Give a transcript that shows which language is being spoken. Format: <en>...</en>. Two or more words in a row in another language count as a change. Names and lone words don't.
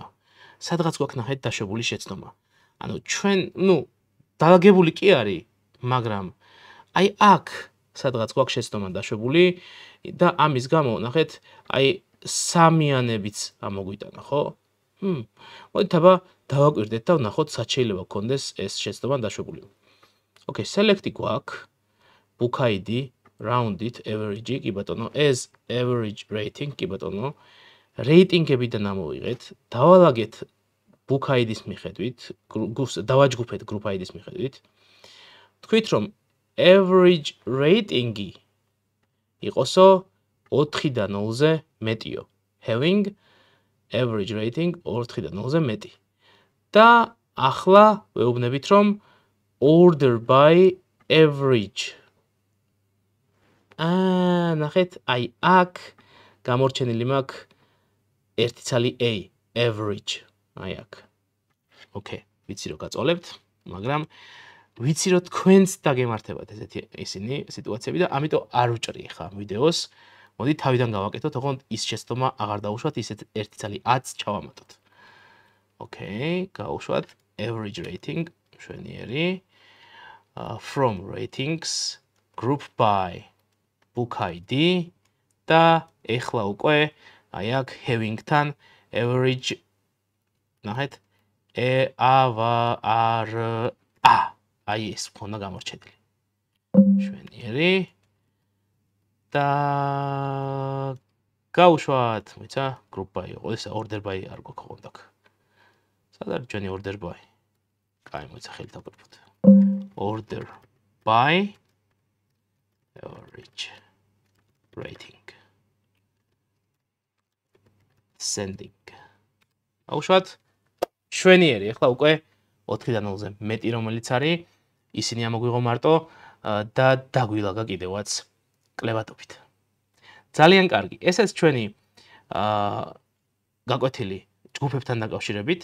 <ka>სადღაც გვაქვს ნახეთ დაშვებული შეცდომა. ანუ ჩვენ, დაალაგებული კი არის, მაგრამ აი აქ სადღაც გვაქვს შეცდომა დაშვებული და ამის გამო ნახეთ, აი სამიანებიც ამოგვიტანა, ხო? მოდით აბა დავაკვირდეთ და ვნახოთ, სად შეიძლება გქონდეს ეს შეცდომა დაშვებული. Okay, select-ი გვაქვს,</ka> <en>book ID,</en> <ka>round-ით, average-ი, კი ბატონო,</ka> <en>as average rating,</en> <ka>კი ბატონო, რეიტინგებიდან ამოვიღეთ, დავალაგეთ</ka> <en>book ID-ის</en> <ka>მიხედვით, დავაჯგუფეთ</ka> <en>group ID-ის</en> <ka>მიხედვით. თქვით რომ</ka> <en>average rating-ი</en> <ka>იყოსო 4-და 0-ზე მეტიო.</ka> <en>Having average rating</en> <ka>4-და 0-ზე მეტი. და ახლა ვეუბნებით რომ</ka> <en>order by average.</en> <ka>ნახეთ, აი აქ გამორჩენილი მაქვს ერთი ცალი A, average. აი აქ. Okay, ვიცი რომ გაწოლებთ, მაგრამ ვიცი რომ თქვენც დაგემართებათ ესენი სიტუაციები და ამიტომ არ ვჭრი ხა ვიდეოს. მოდი თავიდან გავაკეთოთ, ოღონდ ის შეცდომა აღარ დავუშვათ, ისეთ ერთი ცალი 10 ჩავამატოთ. Okay, გავუშვათ</ka> <en>average rating,</en> <ka>მშვენიერი.</ka> <en>From ratings, group by book ID</en> <ka>და ეხლა უკვე აი აქ</ka> <en>having-თან average</en> <ka>ნახეთ აი ეს მქონდა გამორჩენილი. შვენიერი და გავუშვათ, მოიცა,</ka> <en>group by</en> <ka>იყო, ეს</ka> <en>order by</en> <ka>არ გვაქვს კონტაკ. სად არის ჩვენი</ka> <en>order by?</en> <ka>კაი, მოიცა ხელით აკვირფოთ.</ka> <en>Order by average rating. Sending.</en> <ka>აუშვათ. შვენიერი, ახლა უკვე 4-დან 0-ზე მეტი რომელიც არის, ისინი ამოგვიღო მარტო და დაგვილაგა კიდევაც კლებატობით. ძალიან კარგი. ესეც ჩვენი გაკვეთილი ჯგუფებთან დაკავშირებით.</ka>